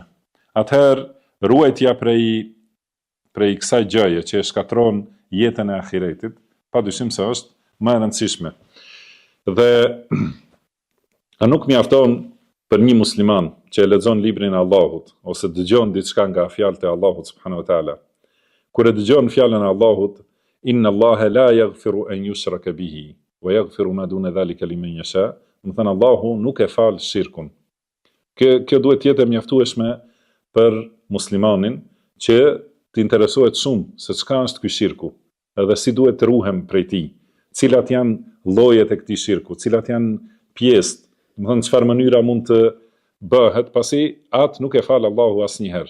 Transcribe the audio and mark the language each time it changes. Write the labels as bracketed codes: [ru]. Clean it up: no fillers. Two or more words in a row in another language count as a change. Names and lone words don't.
[sq] Atëherë ruajtja prej kësaj gjëje që e shkatron jetën e ahiretit, padyshim se është më e rëndësishme. Dhe a nuk mjafton për një musliman që e lexon librin e Allahut ose dëgjon diçka nga fjalët e Allahut [ar] سبحانه وتعالى, [sq] kur e dëgjon fjalën e Allahut, [ar] إن الله لا يغفر أن يشرك به ويغفر ما دون ذلك لمن يشاء, [sq] do të thënë Allahu nuk e fal shirkun. Kjo duhet të jetë e mjaftueshme për muslimanin që të interesohet shumë se çka është ky shirku, edhe si duhet të ruhem prej tij, cilat janë llojet e këtij shirku, cilat janë pjesët, do të thënë çfarë mënyra mund të bëhet, pasi atë nuk e fal Allahu asnjëherë.